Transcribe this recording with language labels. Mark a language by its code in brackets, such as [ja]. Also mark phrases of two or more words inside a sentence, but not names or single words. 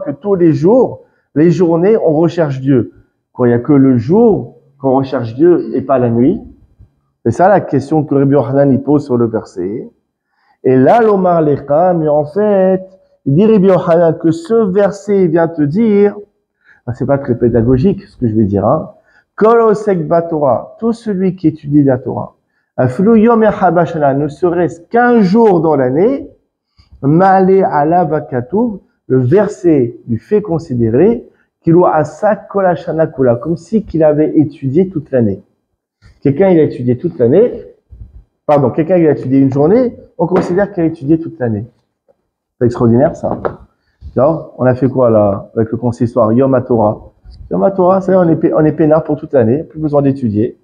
[fr] Que tous les jours, les journées, on recherche Dieu. Quand il n'y a que le jour qu'on recherche Dieu et pas la nuit. C'est ça la question que Rabbi Yochanan y pose sur le verset. Et là, [he] לומר לך, [fr] mais en fait, il dit Rabbi Yochanan que ce verset vient te dire, c'est pas très pédagogique ce que je vais dire, hein. [he] כל העוסק בתורה, [fr] tout celui qui étudie la Torah, [he] אפילו יום אחד בשנה, [fr] ne serait-ce qu'un jour dans l'année, [he] מעלה עליו הכתוב, [fr] le verset lui fait considérer qu'il doit [he] עסק כל השנה כולה, [fr] comme si qu'il avait étudié toute l'année. Quelqu'un il a étudié toute l'année, quelqu'un il a étudié une journée, on considère qu'il a étudié toute l'année. C'est extraordinaire ça. Alors, on a fait quoi là avec le consistoire Yom HaTorah. Yom HaTorah, c'est on est peinard pour toute l'année, plus besoin d'étudier.